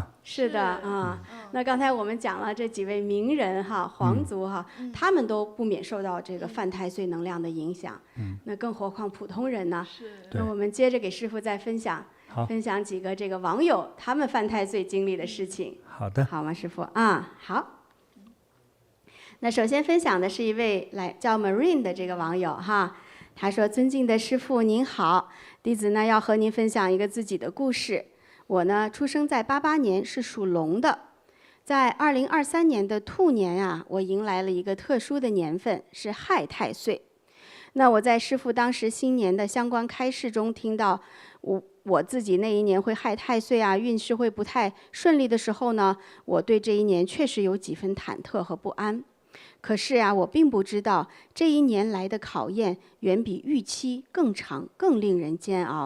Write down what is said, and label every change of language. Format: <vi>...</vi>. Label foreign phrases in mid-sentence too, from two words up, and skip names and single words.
<zh>是的那剛才我們講了這幾位名人皇族他們都不免受到這個犯太歲能量的影響。那更何況普通人呢？那我們接着給師父再分享幾個這個網友他們犯太歲經歷的事情。好的。好嗎，師父？好。那首先分享的是一位叫 Marine 的這個網友他說：尊敬的師父您好，弟子呢要和您分享一個自己的故事。我呢出生在88年，是屬龍的。在2023年的兔年我迎來了一個特殊的年份，是亥太歲。那我在師父當時新年的相關開示中聽到， 我自己那一年會害太歲啊，運勢會不太順利的時候呢，我對這一年確實有幾分忐忑和不安。可是啊，我並不知道這一年來的考驗遠比預期更長，更令人煎熬。</zh>